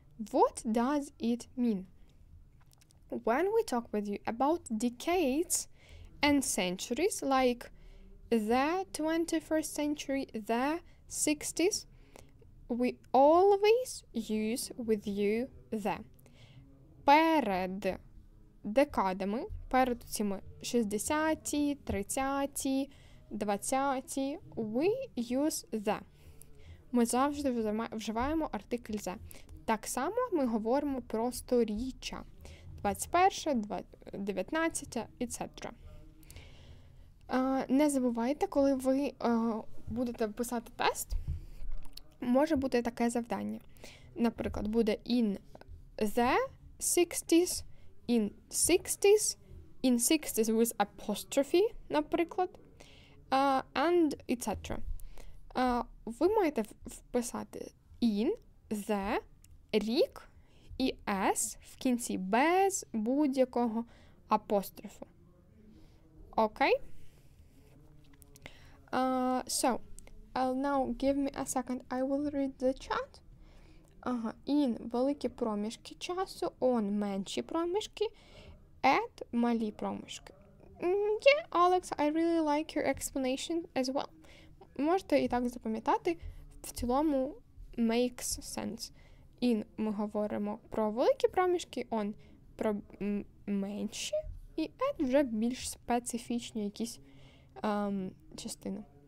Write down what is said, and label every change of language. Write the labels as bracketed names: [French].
[English] What does it mean? When we talk with you about decades and centuries, like the 21st century, the 60s, we always use with you the. [Ukrainian] Перед декадами, перед цими 60-ті, 30-ті, 20-ті, [English] we use the. [Ukrainian] Ми завжди вживаємо артикль the. Так само ми говоримо про сторіччя. 21, 19, etc. Не забувайте, коли ви будете писати тест, може бути таке завдання. Наприклад, буде [English] in the 60s, in 60s, in 60s with apostrophe, наприклад, and etc. [Ukrainian] Ви маєте вписати in, the, рік і s в кінці без будь-якого апострофу. [English] Okay? So, now give me a second, I will read the chat. [Ukrainian] In великі проміжки часу, on менші проміжки, at малі проміжки. [English] Yeah, Alex, I really like your explanation as well. [Ukrainian] Можете і так запам'ятати, в цілому [English] makes sense. [Ukrainian] In ми говоримо про великі проміжки, on про менші, і at вже більш специфічні якісь частини.